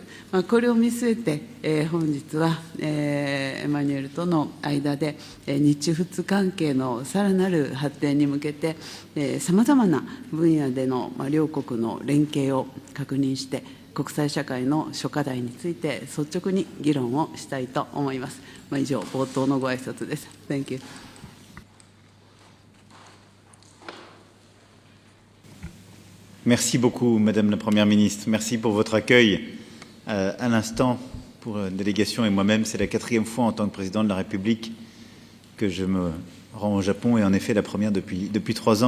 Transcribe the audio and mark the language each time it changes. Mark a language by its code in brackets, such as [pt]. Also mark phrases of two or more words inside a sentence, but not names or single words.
[ja] これを見据えて、本日はエマニュエルとの間で、日仏関係のさらなる発展に向けて、さまざまな分野での両国の連携を確認して、国際社会の諸課題について率直に議論をしたいと思います。以上、冒頭のご挨拶です。 [en] Thank you. [fr] Merci beaucoup, Madame la Première ministre. Merci pour votre accueil à l'instant pour la délégation et moi-même. C'est la 4e fois en tant que président de la République que je me rends au Japon et en effet la première depuis 3 ans.